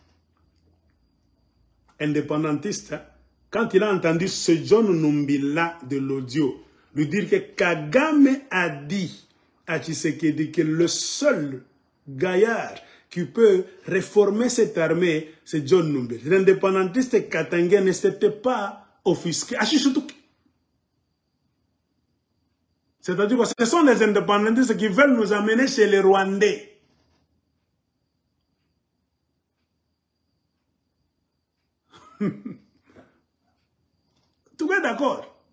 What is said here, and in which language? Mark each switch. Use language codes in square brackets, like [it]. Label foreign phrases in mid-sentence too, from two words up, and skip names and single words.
[fr] Indépendantiste, quand il a entendu ce John Numbi-là de l'audio, lui dire que Kagame a dit à Tshisekedi que le seul gaillard qui peut réformer cette armée, c'est John Numbi. L'indépendantiste katangé ne s'était pas offusqué. C'est-à-dire que ce sont les indépendantistes qui veulent nous amener chez les Rwandais. Tout est d'accord.